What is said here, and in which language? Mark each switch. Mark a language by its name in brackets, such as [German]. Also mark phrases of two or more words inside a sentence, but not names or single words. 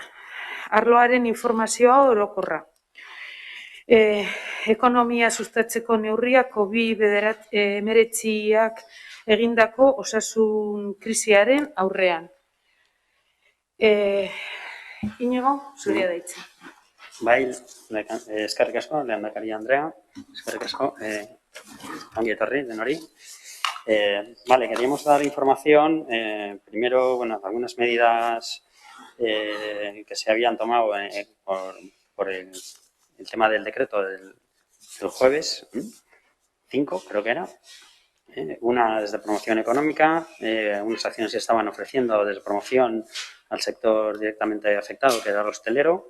[Basque] Arloaren informazioa orokorra. Ekonomia sustatzeko neurriak COVID-19ak egindako osasun krisiaren aurrean. Inigo, zurea da hitza. Bai, eskerrik asko, lehendakari Andrea, eskerrik asko, ongi etorri denori. [Spanish] Vale, queríamos dar información, primero, bueno, algunas medidas que se habían tomado por el tema del decreto del jueves 5, creo que era. Una desde promoción económica, unas acciones se estaban ofreciendo desde promoción al sector directamente afectado, que era el hostelero.